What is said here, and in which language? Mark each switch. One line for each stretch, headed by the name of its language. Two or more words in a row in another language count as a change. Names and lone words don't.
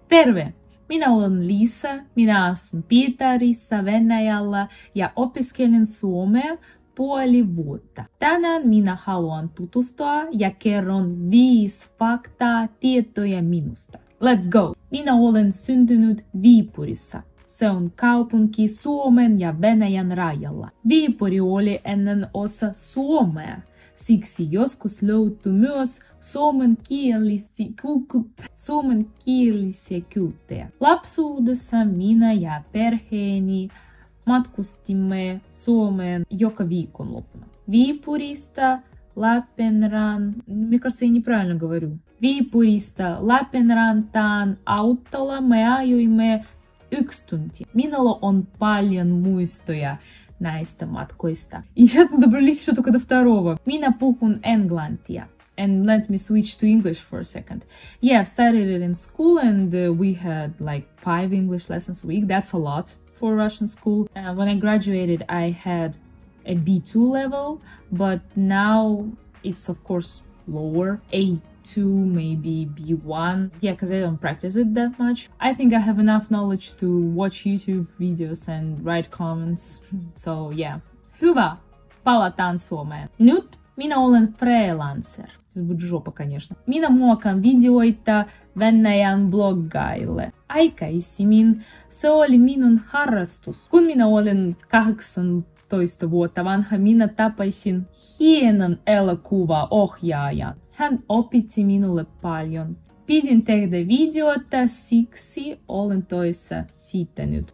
Finnish: Terve! Minä olen Liisa, minä asun Pietarissa Venäjällä ja opiskelen suomea puoli vuotta. Tänään minä haluan tutustua ja kerron 5 faktaa tietoja minusta.
English: Let's go!
Finnish: Minä olen syntynyt Viipurissa. Se on kaupunki Suomen ja Venäjän rajalla. Viipuri oli ennen osa Suomea. Siksi joskus löytyi myös suomenkielisiä kylttejä. Lapsuudessa minä ja perheeni matkustimme Suomeen joka viikonloppuna. Viipurista Lappeenrantaan autolla me ajoimme 1 tunti. Minulla on paljon muistoja näistä matkoista.
Russian: И сейчас мы добрались еще только до второго.
Finnish: Minä puhun englantia.
English: And let me switch to English for a second. Yeah, I've studied it in school and we had like 5 English lessons a week. That's a lot for Russian school. When I graduated, I had a B2 level, but now it's of course lower, A2, maybe B1. Yeah, because I don't practice it that much. I think I have enough knowledge to watch YouTube videos and write comments. So yeah.
Finnish: Hyvä! Palataan Suomeen. Nyt minä olen freelancer.
Russian: Siis будет жопа, конечно.
Finnish: Minä muokan videoita Venäjän bloggaille. Aikaisemmin se oli minun harrastus. Kun minä olin 18 vuotta vanha, minä tapasin hienon elokuvaohjaajan. Hän opetti minulle paljon. Pidin tehdä videota, siksi olen töissä siitä nyt.